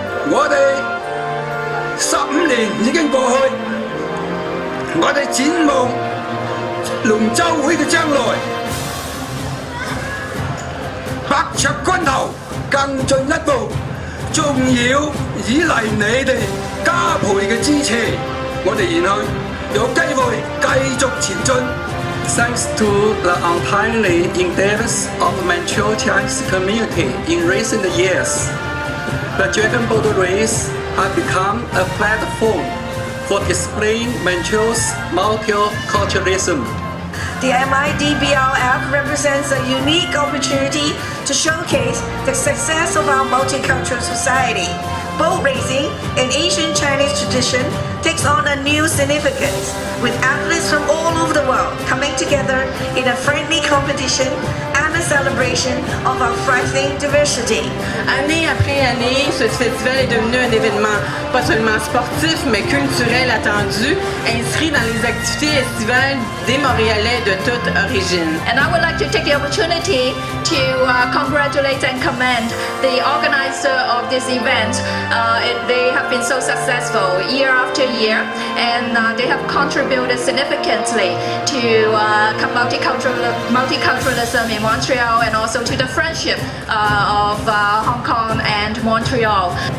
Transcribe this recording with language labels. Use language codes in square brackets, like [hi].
[yue] 我哋15年已經過去，我哋展望龍舟會嘅將來，百尺竿頭更進一步，仲要依賴你哋加倍嘅支持，我哋然後有機會繼續前進。 [en] Thanks to the untimely endeavors of the Montreal Chinese community in recent years, the Dragon Boat Race has become a platform for displaying Montreal's multiculturalism. The MIDBRF represents a unique opportunity to showcase the success of our multicultural society. Boat racing, an ancient Chinese tradition, takes on a new significance, with athletes from all over the world coming together in a friendly competition and a celebration of our thriving diversity. [fr] Année après année, ce festival est devenu un événement pas seulement sportif, mais culturel attendu, inscrit dans les activités estivales des Montréalais de toute origine. [en] And I would like to take the opportunity to congratulate and commend the organizer of this event. They have been so successful year after year, and they have contributed significantly to multiculturalism in Montreal, and also to the friendship of Hong Kong and Montreal.